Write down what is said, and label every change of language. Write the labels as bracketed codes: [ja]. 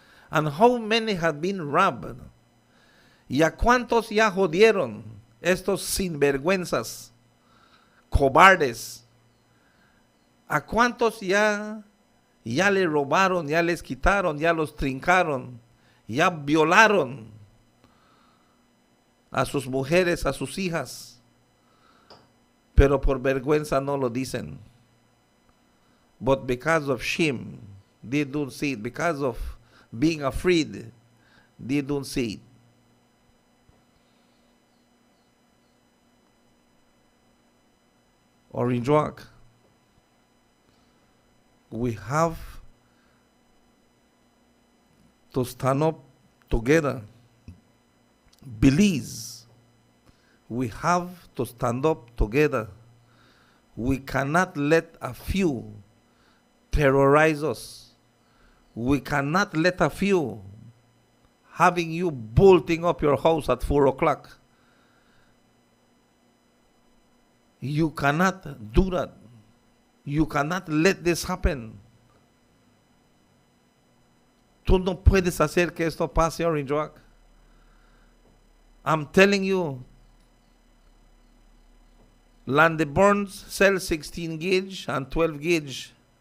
[en] And how many have been robbed? [es] ¿Y a cuántos ya jodieron estos sinvergüenzas, cobardes? ¿A cuántos ya le robaron, ya les quitaron, ya los trincaron, Ya violaron a sus mujeres, a sus hijas, pero por vergüenza no lo dicen. [en] But because of shame, they don't say it. Because of being afraid, they don't say it. Orange Walk, we have to stand up together. Belize, we have to stand up together. We cannot let a few terrorize us. We cannot let a few having you bolting up your house at 4 o'clock. You cannot do that. You cannot let this happen. [es] Tú no puedes hacer que esto pase, Orange Walk. [en] I'm telling you, Burns sell 16 gauge and 12 gauge.